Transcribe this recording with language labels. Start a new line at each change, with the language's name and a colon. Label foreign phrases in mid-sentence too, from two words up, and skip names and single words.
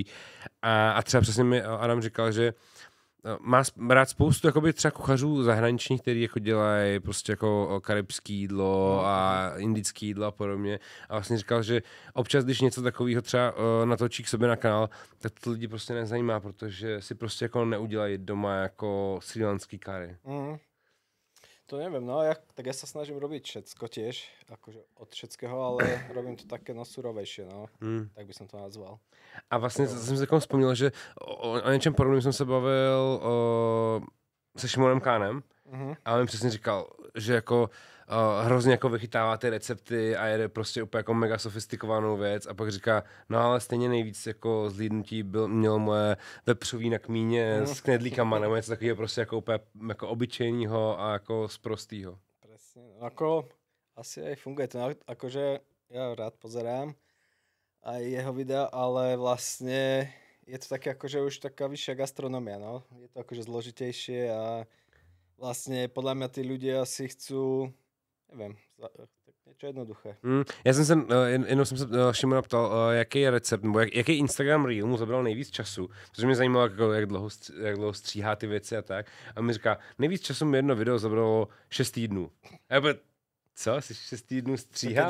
Czech: A třeba přesně mi Adam říkal, že má rád spoustu jakoby třeba kuchařů zahraničních, který jako dělají prostě jako karibský jídlo a indický jídlo a podobně. A vlastně říkal, že občas, když něco takového třeba natočí k sobě na kanál, tak to lidi prostě nezajímá, protože si prostě jako neudělají doma jako srílanský curry.
Slovak: To neviem, no tak ja sa snažím robiť všetko tiež, akože od všetkého, ale robím to také surovejšie, no. Tak by som to nazval.
Czech: A vlastně jsem si takovou vzpomněl, že o něčem podobném jsem se bavil se Šimonem Kánem a on mi přesně říkal, že jako hrozně jako vychytává ty recepty a jede prostě úplně jako mega sofistikovanou věc a pak říká, no ale stejně nejvíc jako zhlídnutí mělo moje vepřový na kmíně s knedlíkama nebo něco takového prostě jako úplně jako obyčejného a jako z prostýho.
Slovak: Presne, ako asi aj funguje to, akože ja rád pozerám aj jeho videa, ale vlastne je to také akože už taká vyššia gastronomia, no. Je to akože zložitejšie a vlastne podľa mňa tí ľudia si chcú, neviem, niečo jednoduché.
Czech: Já jsem se, jenom jsem se Šimona ptal, jaký je recept, nebo jaký Instagram Reel mu zabral nejvíc času, protože mě zajímalo, jak dlouho stříhá ty věci a tak. A mi říká, nejvíc času mi jedno video zabralo 6 týdnů. A já co? Jsi 6 týdnů stříhal?